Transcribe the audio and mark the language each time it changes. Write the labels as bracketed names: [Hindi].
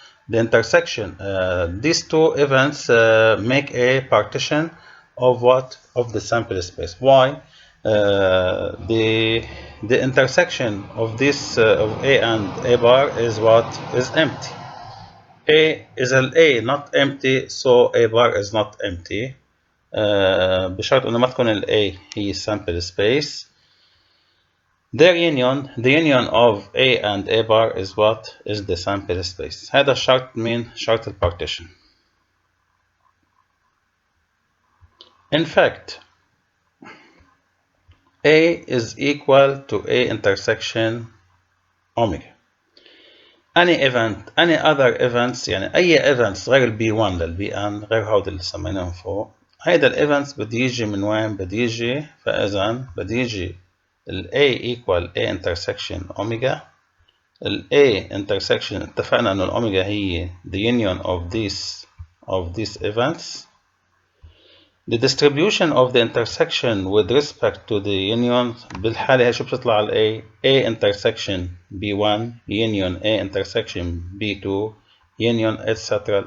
[English] The intersection, these two events make a partition of what? Of the sample space. Why? The intersection of this of A and A bar is what? Is empty. A is A not empty, so A bar is not empty. [Arabic] بشرط انه ما تكون ال A هي sample space. [English] Their union, the union of A and A bar is what? Is the sample space. [Arabic] هذا الشرط من شرط البارتيشن. [English] In fact, A is equal to A intersection omega. Any event, any other events، [Arabic] يعني أي events غير ال B1 لل Bn، غير هود اللي سميناهم فوق، هيدا ال events بدي يجي من وين؟ بدي يجي، فإذا بدي يجي ال [English] A equal A intersection omega. [Arabic] ال A intersection اتفقنا إنه الأوميجا هي [English] the union of these events. The distribution of the intersection with respect to the union [Arabic] بالحالة هي شو بتطلع على [English] A intersection B1 union A intersection B2 union etc.